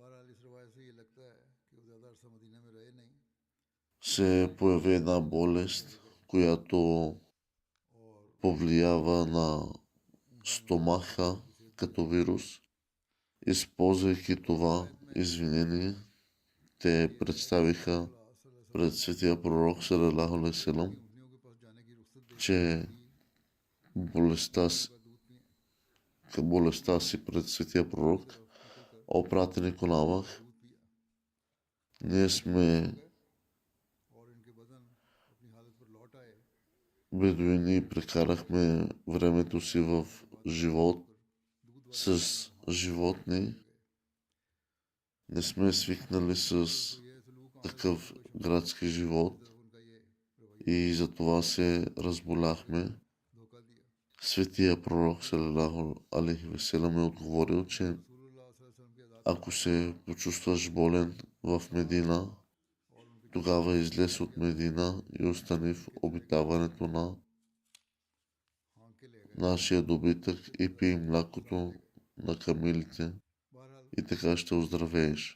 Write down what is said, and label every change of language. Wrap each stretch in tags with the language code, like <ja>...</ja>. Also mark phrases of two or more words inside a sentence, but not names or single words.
<bg>се появи една болест, която повлиява на стомаха като вирус. Използвайки това извинение, те представиха пред светия пророк</bg> <ar>صلى الله عليه وسلم,</ar> <bg>че болестта си пред светия пророк, о пратеник на Аллах, ние сме бедуини и прекарахме времето си в живот с животни. Не сме свикнали с такъв градски живот и затова се разболяхме. Светия пророк</bg> <ar>صلى الله عليه وسلم</ar> <bg>е отговорил, че ако се почувстваш болен в Медина, тогава излез от Медина и остани в обитаването на нашия добитък и пий млякото на камилите и така ще оздравееш.</bg>